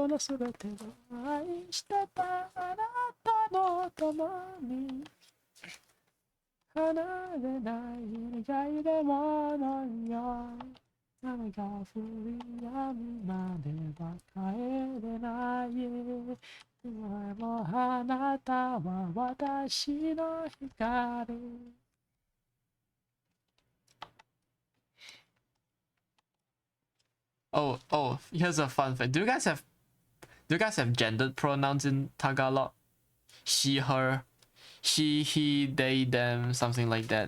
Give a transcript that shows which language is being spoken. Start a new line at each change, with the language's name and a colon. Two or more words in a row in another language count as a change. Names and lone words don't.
Japanese: のすべてを愛してたあなたの共に離れない願いでものよ雨が降り止むまでは帰れないでもあなたは私の光
English: Oh, here's a fun fact. Do you guys have gendered pronouns in Tagalog? She, her, she, he, they, them, something like that.